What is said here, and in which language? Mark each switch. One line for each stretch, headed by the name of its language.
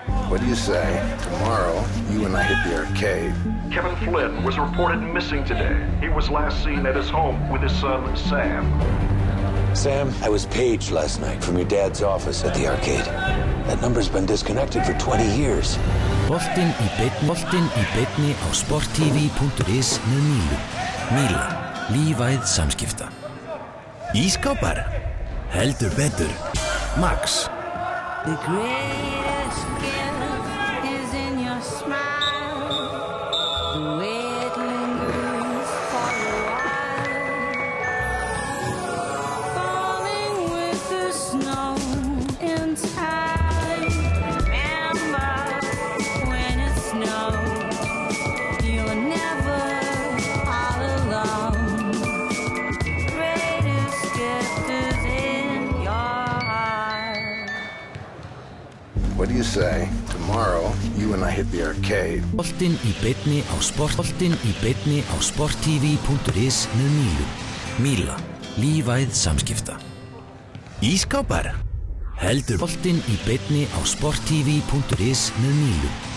English: What do you say? Tomorrow, you and I hit the arcade. Kevin Flynn was reported missing today. He was last seen at his home with his son, Sam. Sam, I was paged last night from your dad's office at the arcade. That number's been disconnected for 20 years.
Icelandic: Boltinn í beinni á sporttv.is með Mílu. Míla, lífæð samskipta. Ísskápar? Heldur betur. Max.
English: The greatest gift is in your smile. The way it lingers for a while. Falling with the snow in time. Remember when it snows, you're never all alone. The greatest gift is in your heart. What do you say? Tomorrow, you and I hit the arcade.
Icelandic: Boltinn í beinni á sporttv.is með Mílu. Míla, lífæð samskipta. Ísskápar? Heldur. Boltinn í beinni á sporttv.is með Mílu.